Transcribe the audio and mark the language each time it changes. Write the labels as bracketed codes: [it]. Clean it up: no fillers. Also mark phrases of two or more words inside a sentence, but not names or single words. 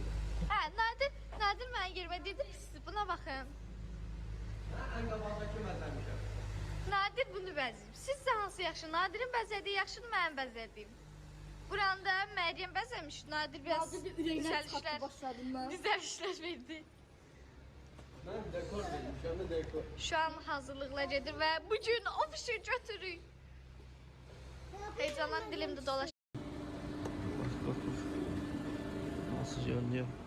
[az] Hə, Nadir mənə yerimə dedi ki, siz buna baxın. [tr] En kabağdaki bezlemişim. [az] Nadir bunu bəzəyib. Sizcə hansı yaxşı? Nadirin bəzədiyi yaxşıdır, mənim bəzədiyim. Buranda Məryəm bəzəmiş, Nadir biraz Nadir de ürəyindən çıxartdı başladığından. düzəlişlər verdi. [tr] Ben dekor dedim, şu anda dekor. [az] Şu an hazırlıqlar gedir və bugün ofisi götürürük. Heyecandan dilimdə dolaş. [tr] Bak. Nasıl görünüyor?